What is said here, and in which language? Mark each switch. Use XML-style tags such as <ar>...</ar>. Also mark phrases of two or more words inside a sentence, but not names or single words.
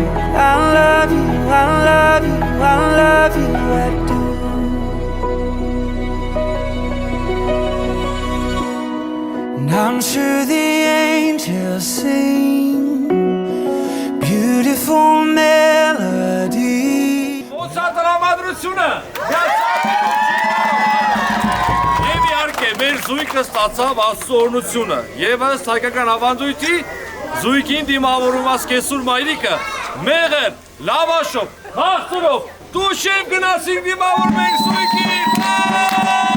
<en>I love you, I love you, I love you, I do. And I'm sure the angels sing beautiful melody.</en> <hy>Եվ իհարկե մեր զույգը ստացավ Աստծո օրհնությունը եւ ըստ հայկական ավանդույթի զույգին դիմավորված կեսուր մայրիկը մեղր, լավաշով, հաղթրով դուշև գնացինք դիմավորում ենք զույգին։</hy>